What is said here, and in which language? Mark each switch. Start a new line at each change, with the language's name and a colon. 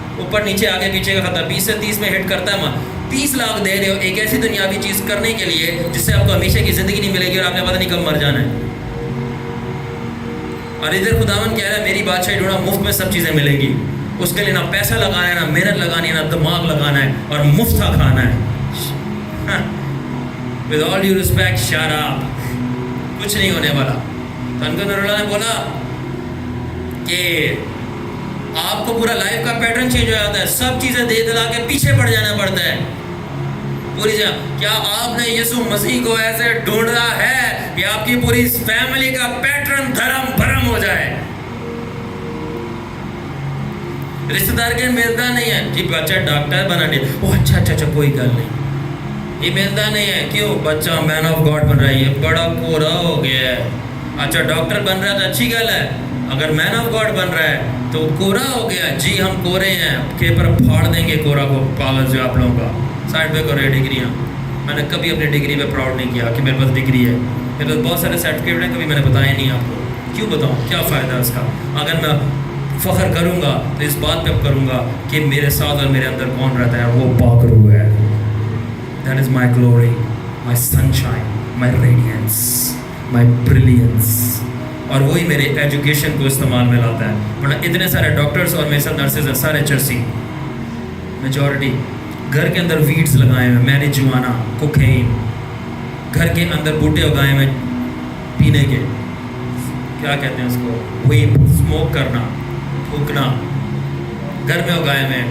Urdu: اوپر نیچے آگے پیچھے کا خطرہ 20 سے 30 میں ہٹ کرتا ہے. 30 لاکھ دے رہے ہو ایک ایسی دنیاوی چیز کرنے کے لیے جس سے آپ کو ہمیشہ کی زندگی نہیں ملے گی اور آپ نے پتہ نہیں کب مر جانا ہے. اور ادھر خداون کہہ رہا ہے میری بادشاہی ڈھونڈا, مفت میں سب چیزیں ملیں گی. اس کے لیے نہ پیسہ لگانا ہے, نہ محنت لگانی ہے, نہ دماغ لگانا ہے, اور مفت کا کھانا ہے.
English: with all due respect, shut up.
Urdu: کچھ نہیں ہونے والا. تو ان کو نوراللہ نے بولا کہ آپ کو پورا لائف کا پیٹرن چینج ہو جاتا ہے, سب چیزیں دے دلا کے پیچھے پڑ جانا پڑتا ہے پوری جگہ. کیا آپ نے یسوع مسیح کو ایسے ڈھونڈا ہے کہ آپ کی پوری فیملی کا پیٹرن دھرم بھرم ہو جائے؟ رشتہ دار کے ملتا نہیں ہے, جی بچہ ڈاکٹر بنا دے, وہ اچھا کوئی گل نہیں, یہ ملتا نہیں ہے. کیوں؟ بچہ مین آف گاڈ بن رہا ہے, یہ بڑا کورا ہو گیا ہے. اچھا ڈاکٹر بن رہا ہے تو اچھی گل ہے, اگر مین آف گاڈ بن رہا ہے تو کورا ہو گیا. جی ہم کورے ہیں, پیپر پھاڑ دیں گے کورا کو, پاگل جو آپ لوگوں کا. سائڈ پہ کرو ڈگریاں. میں نے کبھی اپنی ڈگری پہ پراؤڈ نہیں کیا کہ میرے پاس ڈگری ہے. میرے پاس بہت سارے سرٹیفکیٹ ہیں, کبھی میں نے بتایا نہیں آپ کو. کیوں بتاؤں, کیا فائدہ اس کا؟ اگر میں فخر کروں گا تو اس بات پہ کروں گا کہ میرے ساتھ اور میرے اندر کون رہتا ہے, وہ پاک روح ہے.
English: That is my glory, my sunshine, my radiance, my brilliance.
Urdu: اور وہی میرے ایجوکیشن کو استعمال میں لاتا ہے. ورنہ اتنے سارے ڈاکٹرز اور میرے ساتھ نرسز ہیں, سارے چرسی, میجورٹی. گھر کے اندر ویڈز لگائے ہوئے, میریجوانا, کوکین, گھر کے اندر بوٹے اگائے ہوئے پینے کے, کیا کہتے ہیں اس کو, وہی اسموک کرنا, تھوکنا, گھر میں اگائے ہوئے ہیں.